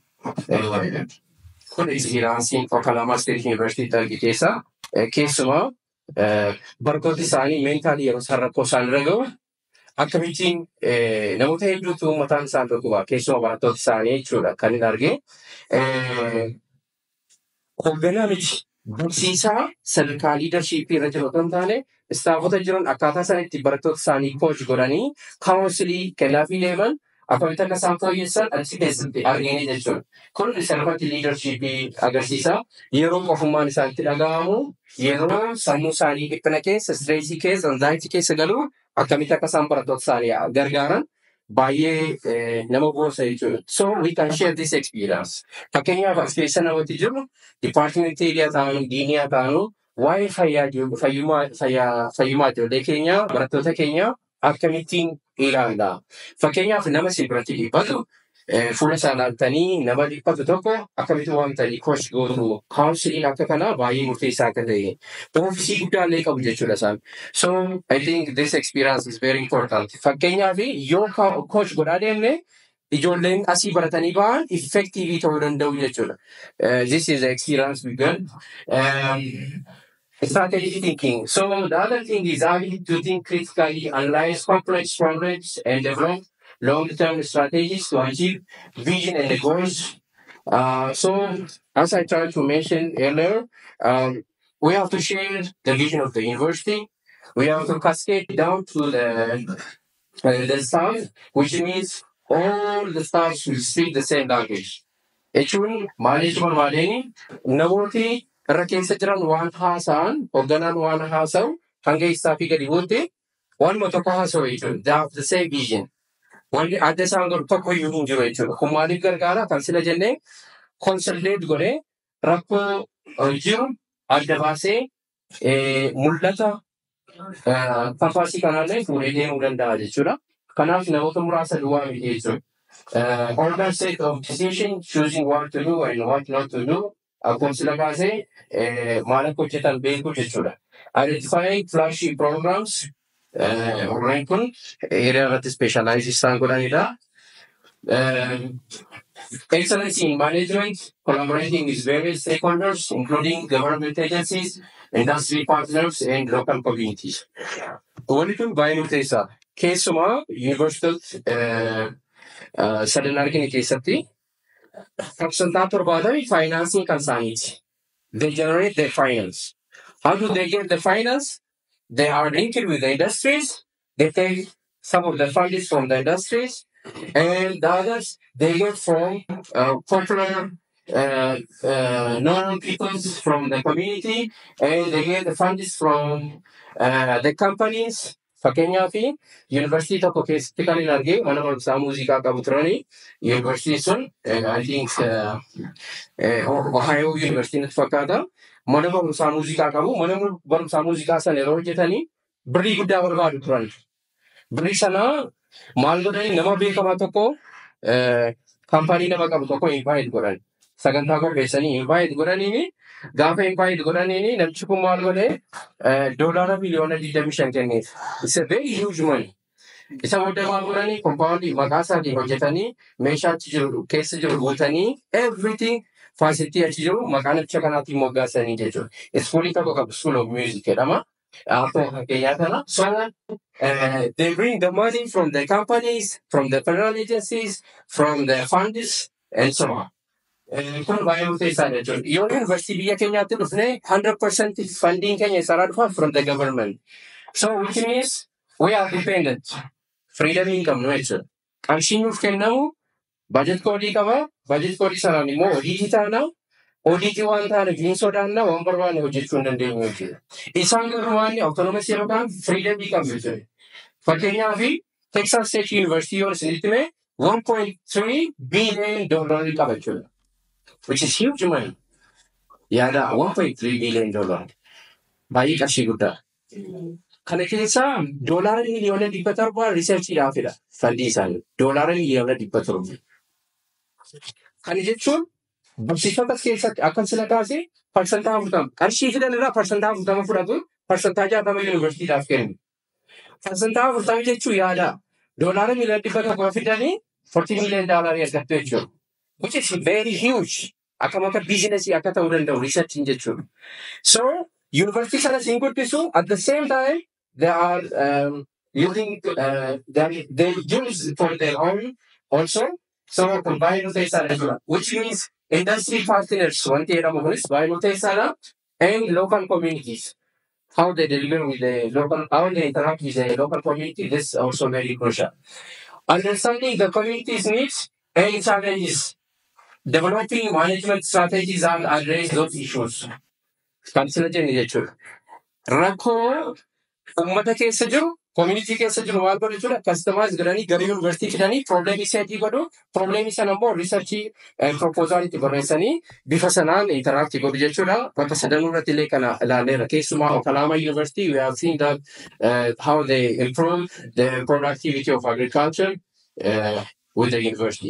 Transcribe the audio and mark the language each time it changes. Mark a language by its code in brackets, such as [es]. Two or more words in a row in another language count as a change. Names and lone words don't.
[om] Kun experience Oklahoma State University dargi keessa keessumaa barattoonni isaanii mentaalii yeroo isaan rakkoo isaan irra gahu akkamittiin namoota hedduutu mataan isaan dhukkuba keessumaa barattoota isaanii jechuudha kan hin arge. Hoogganaa miti barsiisaa sadarkaa liidarshiippii irra jiru otoo hin taane istaafota jiran akkaataa isaan itti barattoota isaanii kooch godhanii kaawunsilii kennaafii deeman akkamitti akka isaan fooyyessan achi keessatti argine jechuudha. Kun sararratti liidarshiippii agarsiisa. Yeroo qofummaan isaanitti dhaga'amu yeroo sammuu isaanii dhiphina keessa, stireesii keessa, anzaayitii keessa galu akkamitti akka isaan barattoota isaanii gargaaran baay'ee nama boosa jechuudha. [en] So we can share this experience. [om] Fakkeenyaaf as keessa namatti jiru dipaartimenteerii ta'anu, diinii ta'anu waa'ee fayyummaa ijoollee keenya, barattoota keenya akkamittiin ilaalla. Fakkeenyaaf nama si biratti dhiphatu fuula isaa ilaaltanii nama dhiphatu tokko akkamitti waamtanii kooch gootu kaawunsiliin akka kanaa baay'ee murteessaa akka ta'e oofisii guddaallee qabu jechuudha isaan. [en] So I think this experience is very important. [om] Fakkeenyaaf yoo kooch godhaa deemne ijoolleen asii baratanii ba'an effectively ta'uu danda'u jechuudha. [en] This is the experience we got. Strategy thinking. So the other thing is ability to think critically, analyze complex problems, and develop long-term strategies to achieve vision and the goals. So as I tried to mention earlier, we have to share the vision of the university. We have to cascade down to the staff, which means all the staff should speak the same language. [om] Jechuun management waliin namooti irra keessa jiran waan haasa'an hoogganaan waan haasa'u hanga istaafii gadi booddee waanuma tokko haasa'u jechuudha. [en] They have the same vision. [om] Wanti adda isaan godhu tokko iyyuu hin jiru jechuudha. Kun maaliif gargaara? Kan sila jennee consolidate godhee rakkoo jiru adda baasee mul'ata kanfaasii kanallee fuudhee deemuu danda'a jechuudha. Kanaaf namoota muraasa duwwaa miti jechuudha. [en] Organ set of decision, choosing what to do and what not to do. [om] Akkuma sila kaasee maal akka hojjetan beekuu jechuudha. [en] Identifying flagship programs. [om] Warreen kun area irratti specialize isaan godhanidha. [en] Excellence in management, collaborating with various stakeholders, including government agencies, industry partners, and local communities. [om] Wanti kun baay'ee murteessaa. Keessumaa yuunivarsiitota sadan argine keessatti parsantaa 70 faayinaansii kan isaaniiti. [en] They generate their finance. How do they get the finance? They are linked with the industries. They take some of the funds from the industries, and the others they get from popular normal people from the community, and they get the funds from the companies. [om] Fakkeenyaaf yuunivarsiitii tokko keessatti kan hin argee mana barumsaa muuziqaa qabu turanii yuunivarsiitiin sun [en] I think [om] Ohio yuunivarsiitii natti fakkaata. Mana barumsaa muuziqaa qabu. Mana barumsaa muuziqaa sana yeroo hojjetanii birrii guddaa barbaadu turan. Birrii sana maal godhanii nama beekamaa tokko kaampaanii nama qabu tokko invite godhan. Sagantaa qopheessanii invite godhaniini gaafa invite godhaniini namichi kun maal godhee doolaara miliyoona 25 kenneef. [en] It's a very huge money. [om] Isa booda maal godhanii kompaawundii maqaa isaatiin hojjetanii meeshaa achi jiru keessa jiru guutanii everything faasittii achi jiru maqaa namicha kanaatiin moggaasanii jechuudha. Iskuulii tokko qabu [en] school of music [om] jedhama. [en] So they bring the money from the companies, from the federal agencies, from the funds, and so on. [om] Kun baay'ee murteessaa jechuudha. Yoo yuunivarsiitii biyya keenyaatti dhufne 100% funding keenya isaarraa dhufa [en] from the government. So which means we are dependent. [om] Freedom hin qabnu jechuudha. Qarshiin nuuf kennamu budget koodii qaba. Budget koodii sanaan immoo hojii taana. Hojii waan taaneef hin sodaanna waan barbaanne hojjechuu hin dandeenyu jechuudha. Isaan garuu waan autonomous yeroo ta'an freedom qabu jechuudha. Fakkeenyaaf Texas State University yoo isinitti hime $1.3 billion qaba jechuudha. [en] Which is huge money. [om] Yaada $1.3 billion. Baay'ee qarshii guddaa. Kana keessaa doolaara miliyoona 700 riisarchiidhaafidha fandii isaanii. Doolaara miliyoona 700. Kana jechuun barsiisota keessatti akka sila kaasee parsantaa 40 qarshii fidan irraa parsantaa 40 fudhatu parsantaa 60 yuunivarsiitiidhaaf kennu. Parsantaa 40 jechuun yaada doolaara miliyoona 100 fidanii $40 million argattu jechuudha. [en] Which is very huge. [om] Akka biizinasii akka ta'uu danda'u riisarchiin jechuudha. [en] So [om] yuunivarsiitii sana siin guddisu [en] at the same time they are using they use for their own also. So combine with which means industry partners one and local communities. How they deliver with the local, how they interact with the local community, this is also very crucial. Understanding the community's needs and challenges. Developing management strategies and address those issues. Consider nature. [om] Rakko ummata keessa jiru community keessa jiru waan godhu jechuudha. Customize godhanii gara university fidanii problem isaanii godhu. Problem sana immoo [en] research proposal [om] itti barreessanii bifa sanaan interact godhu jechuudha. Bakka sadanuu irratti illee kana ilaalleera. [en] Keessumaa Oklahoma University we have seen that how they improve the productivity of agriculture with the university.